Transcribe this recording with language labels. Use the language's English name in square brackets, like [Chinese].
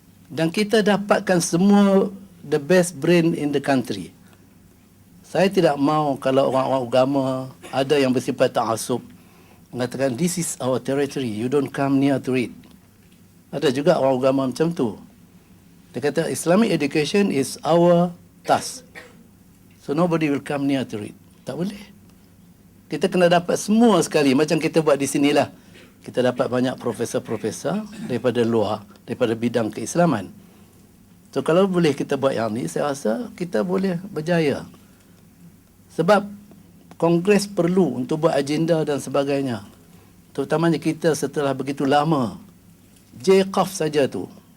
[Malay] Dan kita dapatkan semua [English] the best brain in the country. [Malay] Saya tidak mahu kalau orang-orang agama ada yang bersifat ta'asub mengatakan [English] this is our territory, you don't come near to it. [Malay] Ada juga orang agama macam tu. Dia kata [English] Islamic education is our task. So nobody will come near to it. [Malay] Tak boleh. Kita kena dapat semua sekali macam kita buat di sinilah. Kita dapat banyak profesor-profesor daripada luar, daripada bidang keislaman. So kalau boleh kita buat yang ni, saya rasa kita boleh berjaya. Sebab kongres perlu untuk buat agenda dan sebagainya. Terutamanya kita setelah begitu lama. JCOF saja tu.